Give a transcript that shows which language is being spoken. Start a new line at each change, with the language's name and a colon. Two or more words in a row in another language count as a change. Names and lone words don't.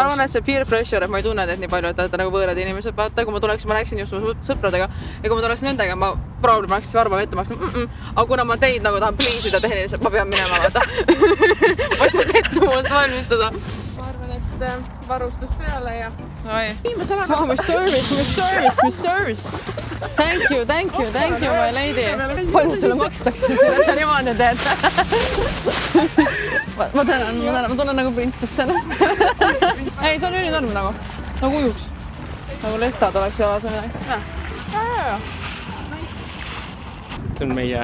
Estonian: Ma arvan, et see
English: peer pressure,
Estonian: et ma ei tunne teid nii palju, et nagu võõrad inimesed. Vaata, kui ma läksin just sõpradega ja kui ma tuleksin nendega, ma probably läksin varba vette, ma läksin aga kuna ma teid nagu tahan pleasida tehniliselt, ma pean minema, vaata. Ma ei saa pettumust valmistada. Ma arvan, et varustus peale ja Viimase ära.
English: Oh, my service. Thank you, my lady.
Estonian: Palju sulle makstakse selle, et sa niimoodi teed? ma tänan, ma tunnen nagu printsess sellest. Ei, see on ülitorm nagu ujuks. Nagu lestad oleks jalas või midagi. See on meie